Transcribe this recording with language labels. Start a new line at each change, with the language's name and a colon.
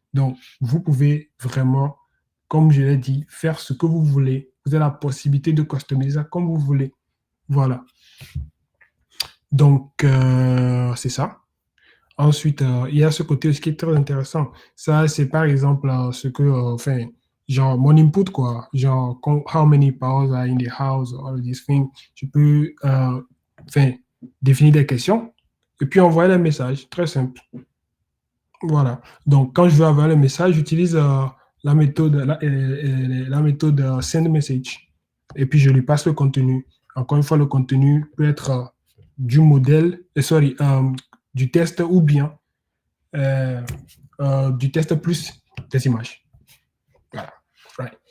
French: Donc, vous pouvez vraiment, comme je l'ai dit, faire ce que vous voulez. Vous avez la possibilité de customiser ça comme vous voulez. Voilà. Donc, c'est ça. Ensuite, il y a ce côté qui est très intéressant. Ça, c'est par exemple ce que, genre mon input, quoi.
English: Genre, how many powers are in the house, all these things.
French: Je peux, définir des questions et puis envoyer des messages. Très simple. Voilà. Donc, quand je veux avoir le message, j'utilise la méthode, la méthode send message. Et puis, je lui passe le contenu. Encore une fois, le contenu peut être du modèle, du test ou bien du test plus des images. Voilà. Right.